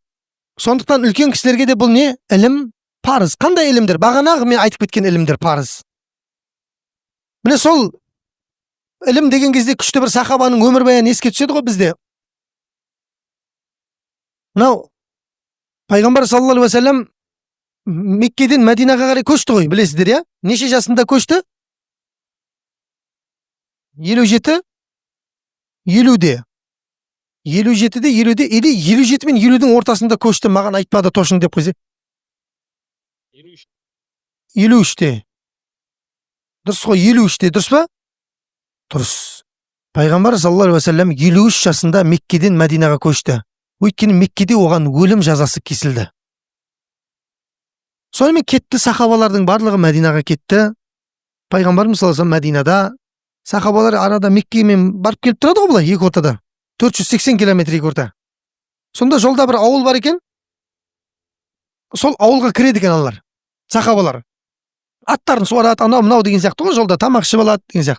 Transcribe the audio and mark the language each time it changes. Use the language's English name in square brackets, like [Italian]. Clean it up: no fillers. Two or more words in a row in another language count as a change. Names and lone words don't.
[Kazakh] Сондықтан үлкен кісілерге де бұл не? Ілім парыз. Қандай ілімдер? Бағанағы мен айтып кеткен ілімдер парыз. Міне сол ілім деген кезде күшті бір сахабаның өмірбаяны еске түседі ғой бізде. Мынау пайғамбар [Arabic] صلى الله عليه وسلم [Kazakh] Меккеден Мәдинаға қарай көшті ғой, білесіздер, я? Неше жасында көшті? 57, 50-де. 57-де, 50-де, или 57 мен 50-дің ортасында көшті, маған айтпады тошын деп қойсы. 53-те. Дұрыс қой, 53-те, дұрыс па? Дұрыс. Пайғамбар [Arabic] صلى الله عليه وسلم [Kazakh] 53 жасында Меккеден Мәдинаға көшті. Өйткені Меккеде оған өлім жазасы кесілді. Сонымен кетті, сахабалардың барлығы Мәдинаға кетті. Пайғамбарымыз [Arabic] صلى الله عليه وسلم [Kazakh] Мәдинада, сахабалар арада Меккемен барып келіп тұрады ғой, бұлай екі ортада. 480 километр екі орта. Сонда жолда бір ауыл бар екен. Сол ауылға кіреді екен аналар, сахабалар. Аттарын суарады, анау мынау деген сияқты ғой, жолда тамақ ішіп алады деген сияқты.